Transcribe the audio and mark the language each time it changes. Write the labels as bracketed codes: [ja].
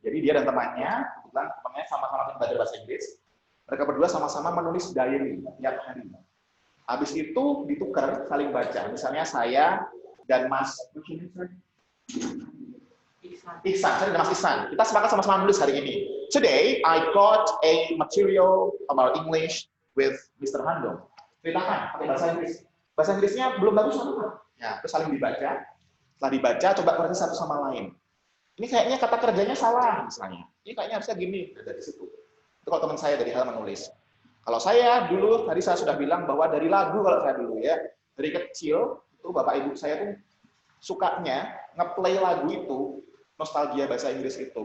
[id] Jadi dia dan temannya, kebetulan temannya sama-sama belajar bahasa Inggris. Mereka berdua sama-sama menulis diary tiap hari. Habis itu ditukar, saling baca. Misalnya saya dan Mas Ihsan, saya dan Mas Ihsan. Kita sepakat sama-sama menulis hari ini. [en] Today, I got a material about English with Mr. Handong. [id] Ceritakan pakai bahasa Inggris. Bahasa Inggrisnya belum bagus sama. Ya, terus saling dibaca. Setelah dibaca, coba koreksi satu sama lain. Ini kayaknya kata kerjanya salah, misalnya. Ini kayaknya harusnya gini, dari situ. Itu kalau teman saya dari hal menulis. Kalau saya dulu, tadi saya sudah bilang bahwa dari lagu, kalau saya dulu ya, dari kecil, itu bapak ibu saya tuh sukanya ngeplay lagu itu, nostalgia bahasa Inggris itu.